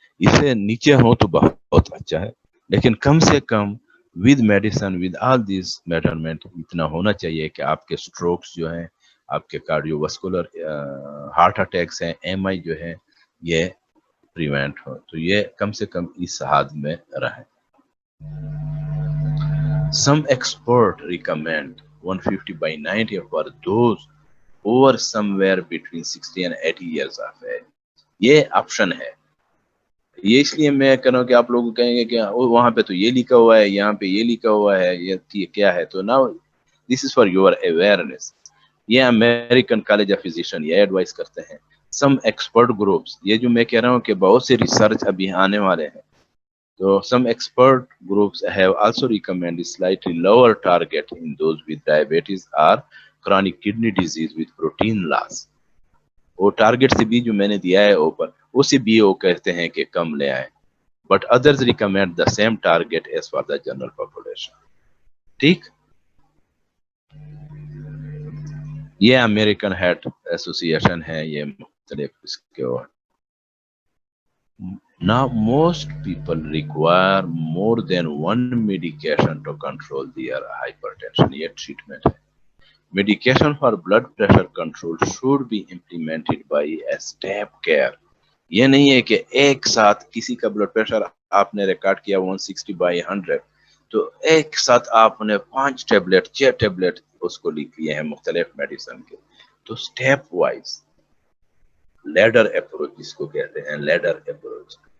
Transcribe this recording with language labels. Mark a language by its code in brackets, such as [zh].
[hi] इससे नीचे हो तो बहुत अच्छा है, लेकिन कम से come with medicine with all this measurement इतना होना चाहिए कि आपके स्ट्रोक्स जो हैं, आपके कार्डियोवास्कुलर हार्ट अटैक्स हैं, एमआई जो है, ये प्रिवेंट हो. तो ये कम से कम इस हद में रहे. [en] Some expert recommend 150/90 for those over somewhere between 60 and 80 years of age. [hi] ये ऑप्शन है. ये इसलिए मैं कह रहा हूँ कि आप लोग कहेंगे कि वहां पे तो ये लिखा हुआ है, यहाँ पे ये लिखा हुआ है, ये क्या है. तो [en] Now this is for your awareness. [hi] ये अमेरिकन कॉलेज ऑफ फिजिशियन ये एडवाइस करते हैं. [en] some expert groups, [hi] ये जो मैं कह रहा हूँ कि बहुत से रिसर्च अभी आने वाले हैं, [en] तो some expert groups have also recommended slightly lower target in those with diabetes or chronic kidney disease with protein loss. [hi] वो टारगेट से भी जो मैंने दिया है ऊपर, उसे भी वो कहते हैं कि कम ले आए. [en] But others recommend the same target as for the general population. [hi] ठीक, ये अमेरिकन हार्ट एसोसिएशन है, ये मुख्तलिफ इसके. [en] Now most people require more than one medication to control their hypertension. [hi] ये treatment है. [en] Medication for blood pressure control should be implemented by a step care. [hi] ये नहीं है कि एक साथ किसी का ब्लड प्रेशर आपने रिकॉर्ड किया 160/100, तो एक साथ आपने 5 टेबलेट 6 टेबलेट उसको लिख लिए हैं मुख्तलिफ मेडिसिन के. तो स्टेप वाइज लेडर अप्रोच जिसको कहते हैं, लेडर अप्रोच.